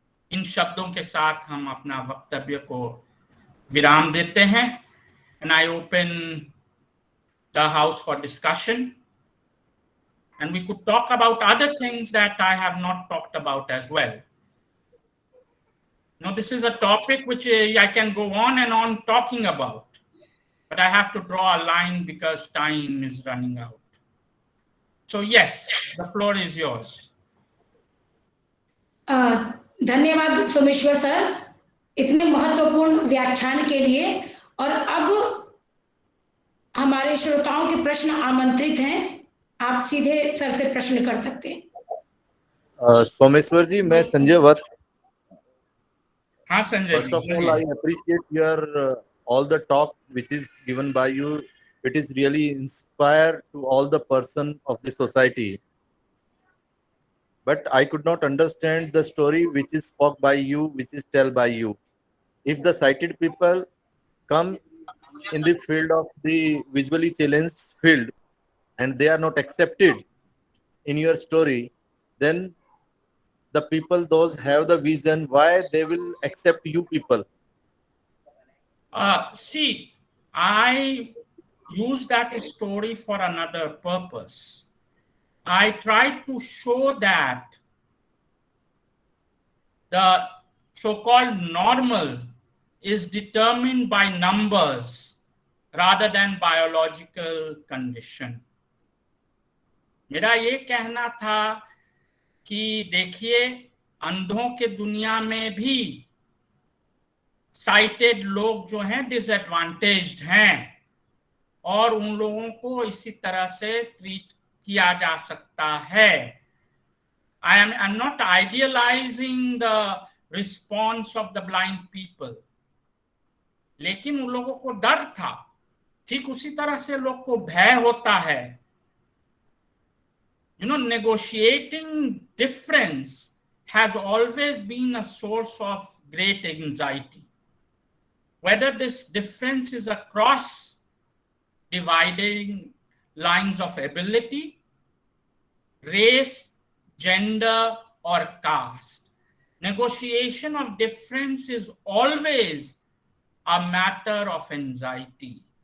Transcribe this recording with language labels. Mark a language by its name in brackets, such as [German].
[Hindi] इन शब्दों के साथ हम अपना वक्तव्य को विराम देते हैं, [English] And I open the house for discussion, and we could talk about other things that I have not talked about as well. Now, this is a topic which I can go on and on talking about, but I have to draw a line because time is running out. So yes, the floor is yours. [Hindi] धन्यवाद Someshwar sir, इतने महत्वपूर्ण व्याख्यान के लिए। और अब हमारे श्रोताओं के प्रश्न आमंत्रित हैं, आप सीधे सर से प्रश्न कर सकते हैं। सोमेश्वर जी, मैं संजय वत्स। हाँ Sanjay, [English] First of all I appreciate your all the talk which is given by you. It is really inspire to all the person of the society, but I could not understand the story which is spoke by you, which is tell by you. If the sighted people come in the field of the visually challenged field and they are not accepted in your story, then the people those have the vision, why they will accept you people? See, I use that story for another purpose. I tried to show that the so-called normal is determined by numbers rather than biological condition. [Hindi] मेरा ये कहना था कि देखिए, अंधों के दुनिया में भी साइटेड लोग जो हैं डिसएडवांटेज्ड हैं, और उन लोगों को इसी तरह से ट्रीट किया जा सकता है। [English] I'm not idealizing the response of the blind people, [Hindi] लेकिन उन लोगों को डर था, ठीक उसी तरह से लोग को भय होता है। [English] Negotiating difference has always been a source of great anxiety. Whether this difference is across dividing lines of ability, race, gender, or caste, negotiation of difference is always a matter of anxiety.